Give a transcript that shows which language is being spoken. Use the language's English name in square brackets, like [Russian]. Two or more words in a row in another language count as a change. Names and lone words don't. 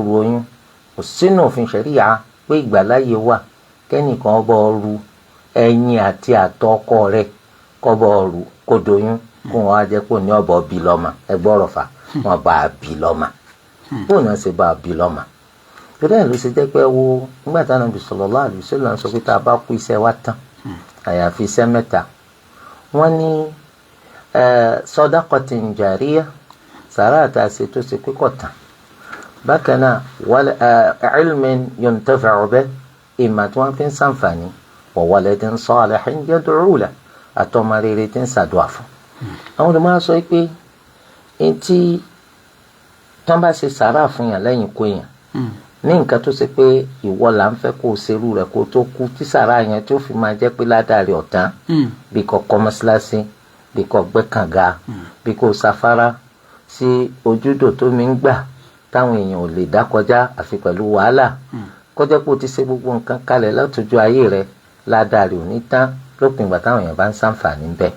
[Yoruba] ru oyún kò sínú òfin ṣẹ̀ríyà pé ìgbàláyè wà kẹ́nìkan bọ́ ru ẹyin àti àtọ̀ ọkọ rẹ̀ kọ́ bọ́ ru kó doyún kó wọn á jẹ́ kó ní ọ̀bọ̀ bí lọ́mà ẹ gbọ́rọ̀ fà wọn bá a bí lọ́mà bóun náà ṣe bá a bí lọ́mà torí ẹ̀ ló ṣe jẹ́ pé wo nígbà tí Ànábì [Arabic] صلى الله عليه وسلم [Yoruba] sọ pé tá a bá kú iṣẹ́ wa tán àyàfi iṣẹ́ mẹ́ta wọ́n ní [Arabic] صدقة جارية [Yoruba] sàrà àtàṣe tó ṣe pé kò tán bákan náà [Arabic] علم ينتفع به [Yoruba] ìmọ̀ tí wọ́n fi ń ṣàǹfààní wa [Arabic] ولد صالح يدعو له [Yoruba] àtọmọ rere tí ń ṣàdúrà fún. àwọn olùmọ̀ sọ pé tí wọ́n bá ṣe sàárà fún yàn lẹ́yìn kó yàn ní nǹkan tó ṣe pé ìwọ là ń fẹ́ kó o ṣerú rẹ̀ kó o tó kú tí sàárà yẹn tó fi máa jẹ́ pé ládàá rẹ̀ ọ̀tán bí kò kọ́ mọ́ṣáláṣí bí kò gbẹ́ kànga bí kò sáfárá sí ojúdò tó mi ń gbà táwọn èèyàn ò lè dá kọjá àfi pẹ̀lú wàhálà kọjá pé o ti ṣe gbogbo nǹkan kalẹ̀ látọjú ayé rẹ̀ ládàá rẹ̀ ò ní tán lópin ìgbà táwọn èèyàn bá ń ṣàǹfààní ń bẹ̀.